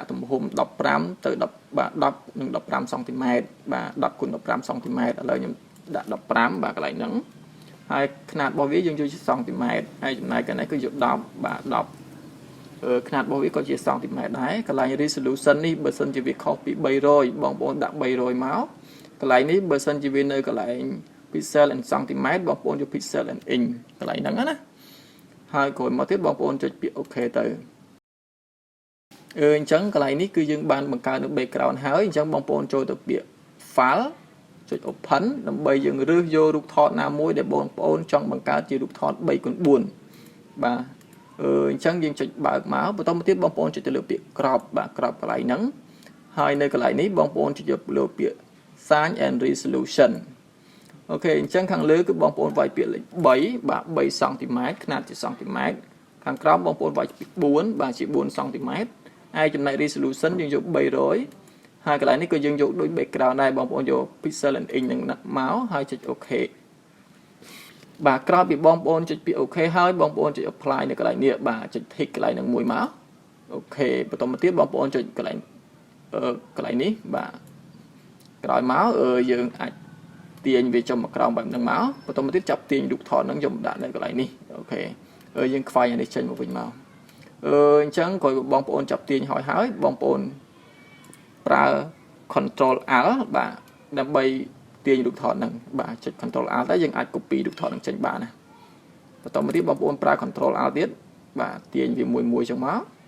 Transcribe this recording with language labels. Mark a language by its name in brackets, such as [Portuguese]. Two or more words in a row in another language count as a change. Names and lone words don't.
[Khmer] ទំហំ15ទៅ10បាទ10និង15សង់ទីម៉ែត្របាទ10x 15សង់ទីម៉ែត្រឥឡូវខ្ញុំដាក់15បាទកន្លែងហ្នឹងហើយຂະຫນាតរបស់វាយើងយកជាសង់ទីម៉ែត្រហើយចំណែកកន្លែងគឺយក10បាទ10ຂະຫນាតរបស់វាក៏ជាសង់ទីម៉ែត្រដែរកន្លែង resolution នេះបើសិនជាវាខុសពី300បងប្អូនដាក់300មកកន្លែងនេះបើសិនជាវានៅកន្លែង [English] pixel and centimeter [Khmer] បងប្អូនយក [English] pixel and inch [Khmer] កន្លែងហ្នឹងណាហើយក្រោយមកទៀតបងប្អូនចុចពាក្យ OK ទៅ អញ្ចឹងកន្លែងនេះគឺយើងបានបង្កើតនៅ background ហើយអញ្ចឹងបងប្អូនចូលទៅពាក្យ file ចុច open ដើម្បីយើងរើសយករូបថតណាមួយដែលបងប្អូនចង់បង្កើតជារូបថត 3x4 បាទអញ្ចឹងយើងចុចបើកមកបន្តមកទៀតបងប្អូនចុចទៅលើពាក្យ crop បាទ crop កន្លែងហ្នឹងហើយនៅក ន្លែងនេះបងប្អូនចុចលើពាក្យ [English] size and resolution [Khmer] អូខេអញ្ចឹងខាងលើគឺបងប្អូនវាយពាក្យលេខ3បាទ3សង់ទីម៉ែត្រຂະຫນាតជាសង់ទីម៉ែត្រខាងក្រោមបងប្អូនវាយពាក្យ4បាទជា4សង់ទីម៉ែត្រហើយចំណែក resolution យើងយក300ហើយកន្លែងនេះក៏យើងយកដូច background ដែរបងប្អូនយក [English] pixel and inch [Khmer] នឹងមកហើយចុច OK បាទក្រោយពីបងប្អូនចុចពាក្យ OK ហើយបងប្អូនចុច apply នៅក ន្លែងនេះបាទចុច tick កន្លែងហ្នឹងមួយមកអូខេបន្តមកទៀតបងប្អូនចុចកន្លែងនេះបាទក្រោយមកយើង អាចទាញវាចុះមកក្រោមបែបហ្នឹងមកបន្តមកទៀតចាប់ទាញរូបថតហ្នឹងយកដាក់នៅកន្លែងនេះអូខេយើងខ្វាយអានេះចេញមកវិញមកអញ្ចឹងក្រោយបងប្អូនចាប់ទាញហើយបងប្អូនប្រើ [English] Control Alt [Khmer] បាទដើម្បីទាញរូបថតហ្នឹងបាទចុច [English] Control Alt [Khmer] តែយើងអាច copy រូបថតហ្នឹងចេញបានណាបន្តមកទៀតបងប្អូនប្រើ [English] Control Alt [Khmer] ទៀតបាទទាញវាមួយចឹងមក